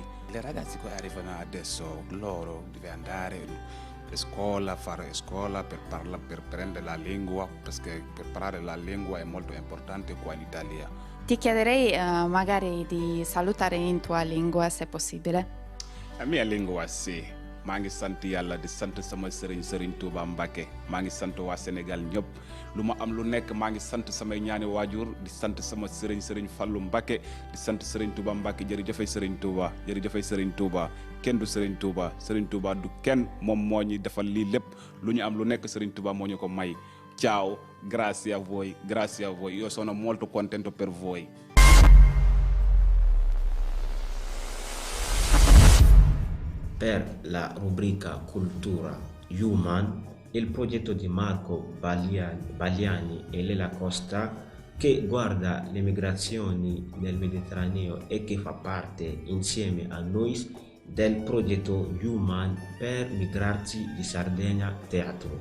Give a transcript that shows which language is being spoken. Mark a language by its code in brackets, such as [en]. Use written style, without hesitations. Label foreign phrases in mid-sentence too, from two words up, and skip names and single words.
[it] Le ragazze che arrivano adesso, loro devono andare a scuola, fare scuola per prendere la lingua, perché per parlare la lingua è molto importante qua in Italia. Ti chiederei magari di salutare in tua lingua, se possibile. La mia lingua sì. [wo] maa ngi sant yàlla di sant sama Serigne Touba Mbacké maa ngi sant waa Sénégal ñëpp lu ma am lu nekk maa ngi sant samay ñaani waajur di sant sama Serigne Fallou Mbacké di sant Serigne Touba Mbacké jërëjëfay Serigne Touba kenn du Serigne Touba du kenn moom moo ñu defal lii lépp lu ñu am lu nekk Serigne Touba moo ñu ko may. [it] Ciao, grazie a voi, io sono molto contento per voi. Per la rubrica Cultura Human, il progetto di Marco Bagliani e Lela Costa, che guarda le migrazioni nel Mediterraneo e che fa parte insieme a noi del progetto Human per Migranti di Sardegna Teatro.